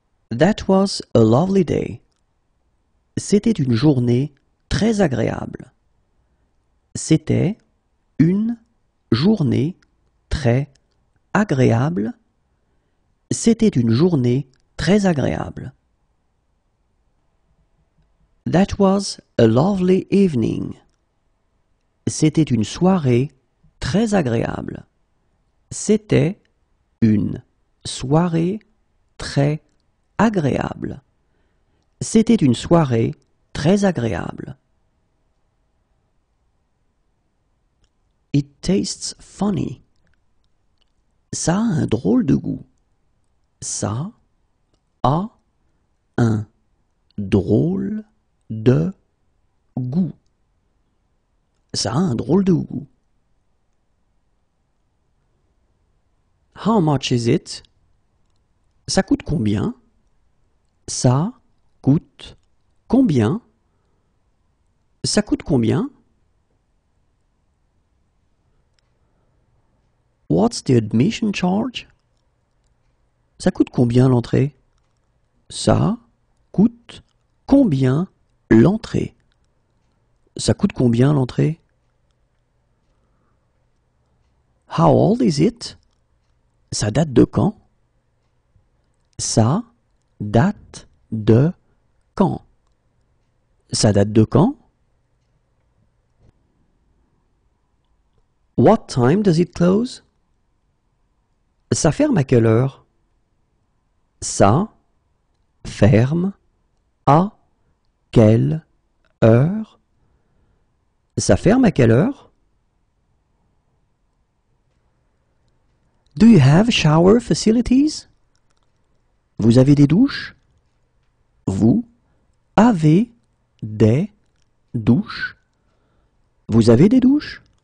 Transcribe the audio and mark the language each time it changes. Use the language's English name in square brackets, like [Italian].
[English] That was a lovely day. [French] C'était une journée très agréable. C'était une journée très agréable. C'était une journée très agréable. [English] That was a lovely evening. [French] C'était une soirée très agréable. C'était une soirée très agréable. C'était une soirée très agréable. [English] It tastes funny. [French] Ça a un drôle de goût. Ça a un drôle de goût. Ça a un drôle de goût. [English] How much is it? [French] Ça coûte combien? Ça coûte combien? Ça coûte combien? [English] What's the admission charge? [French] Ça coûte combien l'entrée? Ça coûte combien l'entrée? Ça coûte combien l'entrée? [English] How old is it? [French] Ça date de quand? Ça date de quand? Ça date de quand? [English] What time does it close? [French] Ça ferme à quelle heure? Ça ferme à quelle heure? Ça ferme à quelle heure? [English] Do you have shower facilities? [French] Vous avez des douches? Vous avez des douches? Vous avez des douches?